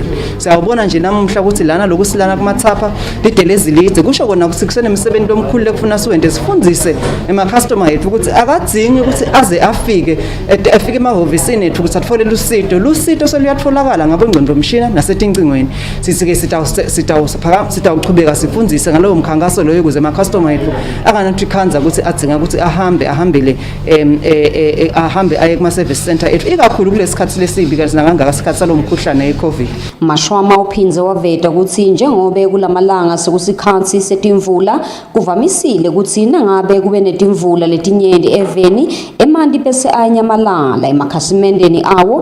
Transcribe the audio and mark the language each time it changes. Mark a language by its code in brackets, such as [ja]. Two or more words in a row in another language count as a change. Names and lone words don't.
[ss] Siyawubona nje namuhla ukuthi lana lokusilana kumathapha lidelezi lidze kusho kona ukuthi kusenemsebenzi omkhulu lekufuna siwende sifundise ema-customer yethu ukuthi akadzingi ukuthi aze afike emahhovisini ethu ukuthi athole lusito seluyatfolakala ngabongqondomshini nasetingcingweni. Sithi-ke sitawuchubeka sifundise ngalowo mkhankaso loyo ukuze ama-customer yethu anganathi khanza ukuthi adzinga ukuthi ahambe aye kuma-service center ethu ikakhulu kulesikhathi lesibi kanti nangangaka isikhathi salomkhuhlane ye-COVID. Mashwama uphinze waveta ukuthi njengobe kulamalanga sekusikhathi setimvula kuvamisile ukuthi nangabe kube netimvula letinyenti eveni eMandi bese ayanyamalala emakhasimendeni awo.